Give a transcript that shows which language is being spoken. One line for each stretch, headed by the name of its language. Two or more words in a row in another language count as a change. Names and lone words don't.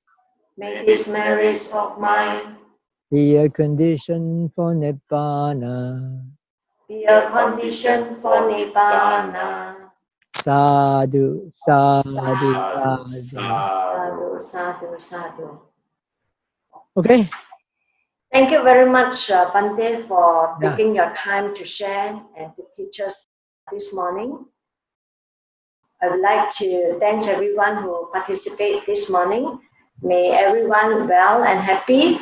English: May this merits of mine be a condition for Nibbana. be a condition for Nibbana.
Pali: Sadhu, sadhu, Sadhu, sadhu. Sadhu, sadhu, sadhu.
English: Okay. Thank you very much, Bhante, for Yeah. taking your time to share and to teach us this morning. I would like to thank everyone who participated this morning. May everyone well and happy.